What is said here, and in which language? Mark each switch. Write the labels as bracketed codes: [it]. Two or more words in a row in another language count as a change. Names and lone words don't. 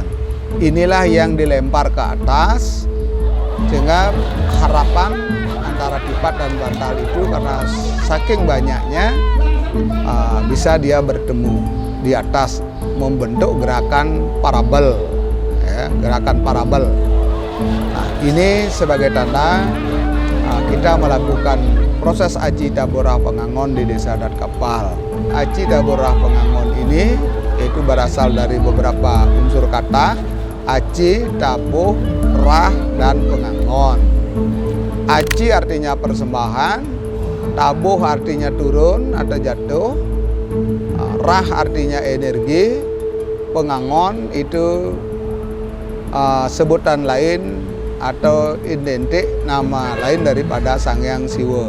[id] Inilah yang dilempar ke atas, sehingga harapan antara tipat dan bantal itu karena saking banyaknya bisa dia bertemu di atas, membentuk gerakan parabel, ya, gerakan parabel. Nah, ini sebagai tanda kita melakukan proses Aci Tabuh Rah Pengangon di Desa Adat Kapal. Aci Tabuh Rah Pengangon ini itu berasal dari beberapa unsur kata: Aci, Tabuh, Rah, dan Pengangon. Aci artinya persembahan, Tabuh artinya turun atau jatuh, Rah artinya energi, Pengangon itu sebutan lain atau identik nama lain daripada Sang Hyang Siwa.